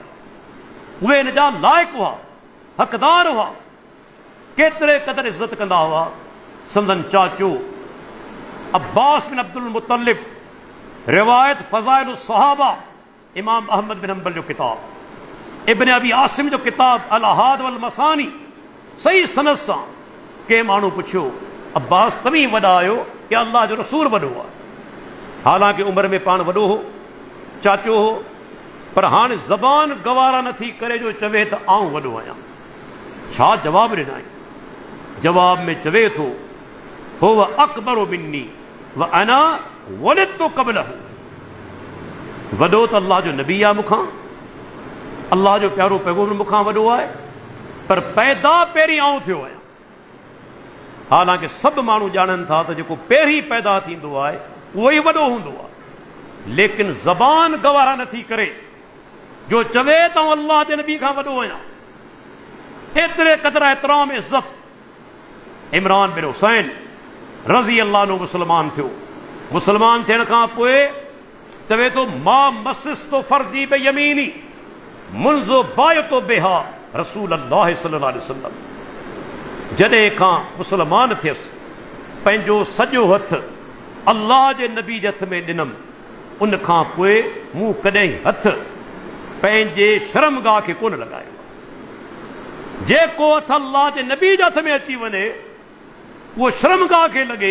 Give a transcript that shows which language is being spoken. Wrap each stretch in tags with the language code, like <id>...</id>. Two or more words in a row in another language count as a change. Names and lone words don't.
<sd>उहे हिन जा लाइक़ हुआ, हक़दार हुआ, केतिरे क़दर इज़त कंदा हुआ। संदन चाचो अब्बास बिन अब्दुल मुत्तलिब, रिवायत फ़ज़ाइल सहाबा, इमाम अहमद बिन हंबल जो किताब, इब्न अबी आसिम जो किताब अल अहाद वल मसानी, सही सनद सां के माण्हू पुछियो, अब्बास तव्हीं वॾा आहियो कि अल्लाह जो रसूल वॾो आहे? हालांकि उमिरि में पाण वॾो हो, चाचो हो, पर हाणे ज़बान गवारा नथी करे जो चवे त आऊं वॾो आहियां। छा जवाब ॾिनई? जवाब में चवे थो,</sd> <ar>هو أكبر مني وأنا ولدت قبله.</ar> <sd>वॾो त अल्लाह जो नबी आहे मूंखां, अल्लाह जो प्यारो पैगम्बर मूंखां वॾो आहे, पर पैदा पहिरीं आऊं थियो आहियां। हालांकि सभु माण्हू ॼाणनि था त जेको पहिरीं पैदा थींदो आहे उहो ई वॾो हूंदो आहे, लेकिन ज़बान गवारा नथी करे जो चवे त अल्लाह जे नबी खां वॾो आहियां। एतिरे क़दर एतिराम इज़त। इमरान बिन हुसैन</sd> <ar>رضي الله عنه</ar> <sd>मुसलमान थियो। मुसलमान थियण खां पोइ चवे थो,</sd> <ar>ما مسست فرجي بيميني منذ بايعت بها رسول الله صلى الله عليه وسلم.</ar> <sd>जॾहिं खां मुसलमान थियसि, पंहिंजो सॼो हथ अल्लाह जे नबी जे हथ में ॾिनमि, उन खां पोइ मूं कॾहिं हथ पंहिंजे शर्मगाह खे कोन लॻायो। जेको हथ अल्लाह जे नबी जे हथ में अची वञे उहो शर्मगाह खे लॻे।</sd>